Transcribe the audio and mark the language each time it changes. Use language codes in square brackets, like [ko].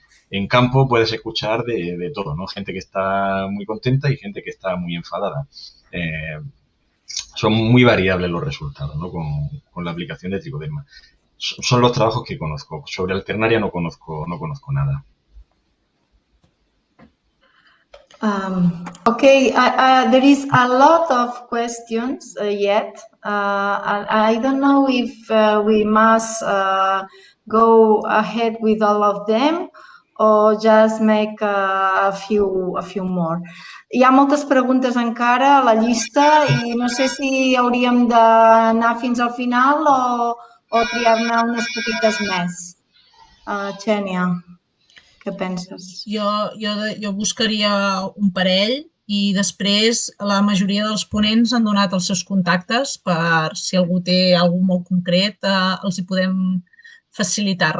[es] En campo puedes escuchar de todo, ¿no? Gente que está muy contenta y gente que está muy enfadada. Son muy variables los resultados, ¿no? Con la aplicación de tricoderma. Son los trabajos que conozco. Sobre alternaria no conozco nada. [en] Okay, there is a lot of questions yet. I don't know if we must go ahead with all of them or just make a few more. [ca] Hi ha moltes preguntes encara a la llista i no sé si hauríem d'anar fins al final o triar-ne unes poquites més. Xènia, què penses? Jo buscaria un parell i després la majoria dels ponents han donat els seus contactes per si algú té alguna molt concret els hi podem facilitar.